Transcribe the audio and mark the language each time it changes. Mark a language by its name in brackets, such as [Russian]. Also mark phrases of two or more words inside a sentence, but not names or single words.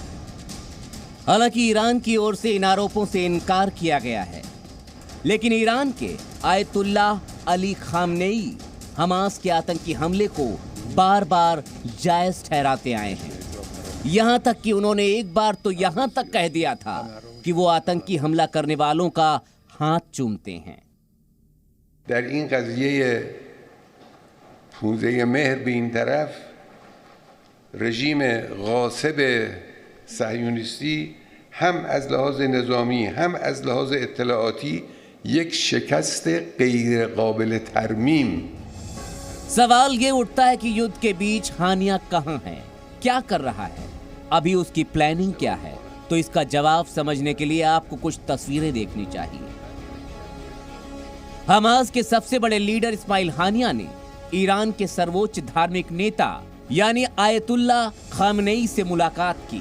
[Hindi] हालांकि ईरान की ओर से इन आरोपों से इनकार किया गया है, लेकिन ईरान के आयतुल्लाह अली खामनेई हमास के आतंकी हमले को बार बार जायज ठहराते आए हैं। यहां तक कि उन्होंने एक बार तो यहां तक कह दिया था कि वो आतंकी हमला करने वालों का हाथ चूमते हैं। [Persian] در این قضیه پوزه مهر به این طرف رژیم غاصب صهیونیستی هم از لحاظ نظامی هم از لحاظ اطلاعاتی یک شکست غیر قابل ترمیم। [Hindi] सवाल ये उठता है कि युद्ध के बीच हानिया कहां है, क्या कर रहा है, अभी उसकी प्लानिंग क्या है? तो इसका जवाब समझने के लिए आपको कुछ तस्वीरें देखनी चाहिए। हमास के सबसे बड़े लीडर इस्माइल हानिया ने ईरान के सर्वोच्च धार्मिक नेता यानी आयतुल्लाह खामनेई से मुलाकात की।